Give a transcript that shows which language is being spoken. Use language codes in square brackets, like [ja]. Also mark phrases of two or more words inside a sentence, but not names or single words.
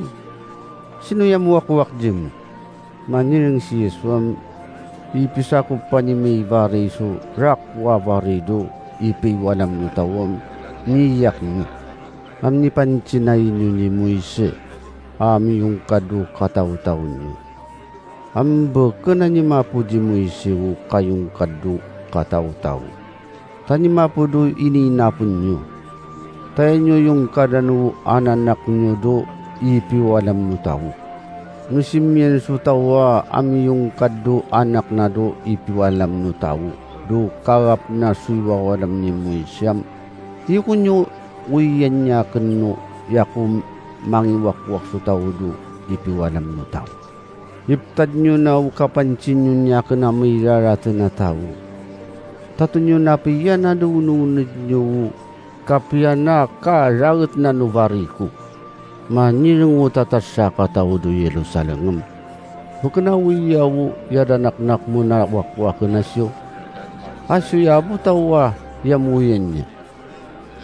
[tao] Sino yamuwakwak jim? Maniring si Yesuam ipisaku panimi variso rakwa varido ipiwanam nutawam niyak ni amni pancinayin nyo ni Moise ami yung kadu kataw-taw nyo ambe kena ni mapuji Moise u kayong kadu kataw-taw tani mapudo ininapun nyo tayo nyo yung kadanu ananak nyo do ipiwanam nutaw nusimyen su tawa ami yung kadu anak na do ipiwalam no tawo do karap na suiwa walam ni Moisyam di kunyo uyan niya kano yakum mangiwakwak su tawo do ipiwalam no tawo iptad nyo na ukapancin nyo niya kana may rarata na tawo tato nyo na piya na do ununod nyo kapiya na ka rarat na novariku maniring utatasya katawo do Yerusalem. Bukana wiyawu yadanak-nak mo na wakwak nasyo. Asyo yabu tawa yamuyen niya.